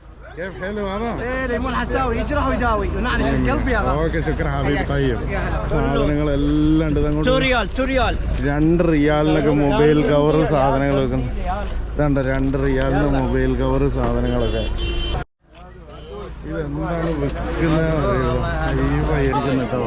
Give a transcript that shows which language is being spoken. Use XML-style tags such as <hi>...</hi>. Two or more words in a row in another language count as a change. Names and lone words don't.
<ar>كيف حلو هذا؟ ايه ليمون حساوي يجرح ويداوي ونعنش القلب يا غالي. ഓക്കെ شكرا حبيب طيب.</ar> <ml>സാധനങ്ങളെല്ലാം ഉണ്ട്. 2 റിയാൽ 2 റിയാൽ 2 റിയാലിനൊക്കെ മൊബൈൽ കവർ സാധനങ്ങൾ വെക്കുന്നു. ഇതാണ്ട് 2 റിയാലിന് മൊബൈൽ കവർ സാധനങ്ങളൊക്കെ. ഇതെന്താണ് വെക്കുന്നത് അയ്യോ കേട്ടോ.</ml>